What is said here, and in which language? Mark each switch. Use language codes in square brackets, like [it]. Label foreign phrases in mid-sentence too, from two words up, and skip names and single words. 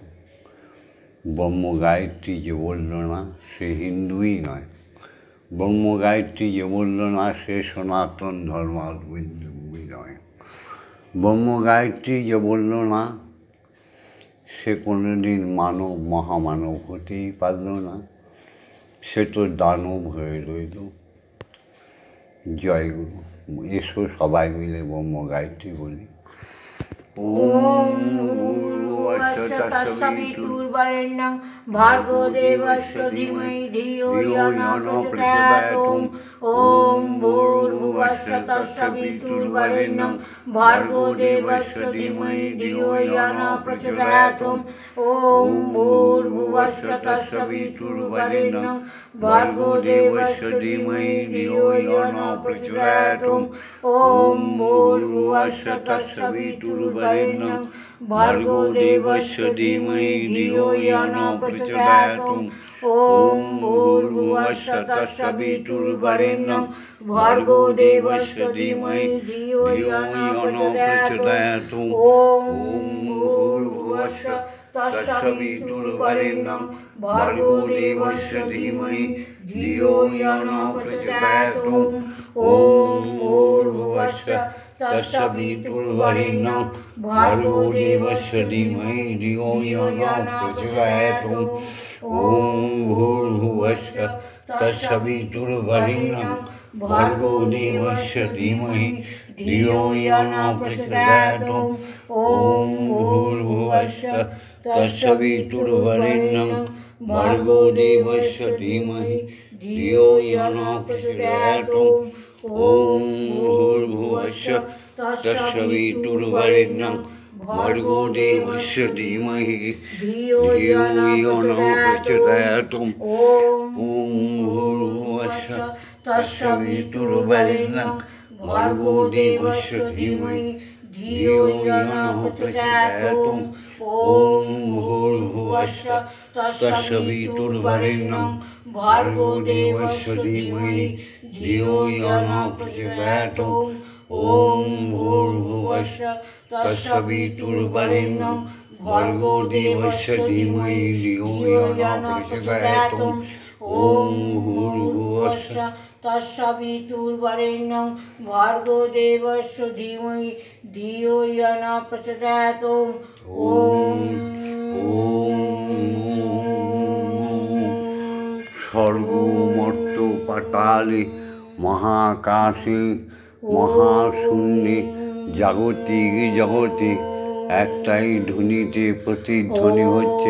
[bn] ব্রহ্মগায়ত্রী যে বলল না সে হিন্দুই নয়, ব্রহ্মগায়ত্রী যে বলল না সে সনাতন ধর্মাবলম্বী নয়, ব্রহ্মগায়ত্রী যে বলল না সে কোনোদিন মানব মহামানব হতেই পারল না, সে তো দানব হয়ে রইল। জয় গুরু। এসো সবাই মিলে ব্রহ্মগায়ত্রী বলি। [sa] ওম ভূর্ভুবস্সুঃ তৎসবিতুর্বরেণ্যং ভর্গো দেবস্য ধীমহি ধিয়ো यो न प्रचोदयात्। ওম ভূর্ভুবস্সুঃ তৎসবিতুর্বরেণ্যং ভর্গো দেবস্য ধীমহি ধিয়ো यो न प्रचोदयात्। ওম ভূর্ভুবস্সুঃ তৎসবিতুর্বরেণ্যং ভর্গো দেবস্য ধীমহি ধিয়ো यो न प्रचोदयात्। ওম ভূর্ভুবস্সুঃ তৎসবিতুর্বরেণ্যং ভর্গো দেবস্য ধীমহি ধিয়ো यो न प्रचोदयात्। ওম ভূর্ভুবস্সুঃ তৎসবিতুর্বরেণ্যং ভর্গো দেবস্য ধীমহি ধিয়ো यो न प्रचोदयात्। ওম ভূর্ভুবস্সুঃ তৎসবিতুর্বরেণ্যং ভর্গো দেবস্য ধীমহি ধিয়ো यो न प्रचोदयात्। ওম ভূর্ভুবস্সুঃ তৎসবিতুর্বরেণ্যং ভর্গো দেবস্য ধীমহি ধিয়ো यो न प्रचोदयात्। ওম ভূর্ভুবস্সুঃ তৎসবিতুর্বরেণ্যং ভর্গো দেবস্য ধীমহি ধিয়ো यो न प्रचोदयात्। ওম ভূর্ভুবস্সুঃ তৎসবিতুর্বরেণ্যং ভর্গো দেবস্য ধীমহি ধিয়ো यो न प्रचोदयात्। ওম ভূর্ভুবস্সুঃ তৎসবিতুর্বরেণ্যং ভর্গো দেবস্য ধীমহি ধিয়ো यो न प्रचोदयात्। ওম ভূর্ভুবস্সুঃ তৎসবিতুর্বরেণ্যং ভর্গো দেবস্য ধীমহি ধিয়ো यो न प्रचोदयात्। ওম ভূর্ভুবস্সুঃ তৎসবিতুর্বরেণ্যং ভর্গো দেবস্য ধীমহি ধিয়ো यो न प्रचोदयात्। ওম ভূর্ভুবস্সুঃ তৎসবিতুর্বরেণ্যং ভর্গো দেবস্য ধীমহি ধিয়ো यो न প্রচোদয়াৎ। ওম ভূর্ভুবস্সুঃ তৎসবিতুর্বরেণ্যং ভর্গো দেবস্য ধীমহি ধিয়ো यो न প্রচোদয়াৎ। ওম [bn] স্বর্গ মর্ত পাতালে মহাকাশে মহাশূন্যে জাগতিক জগতে একটাই ধ্বনিতে প্রতিধ্বনি হচ্ছে।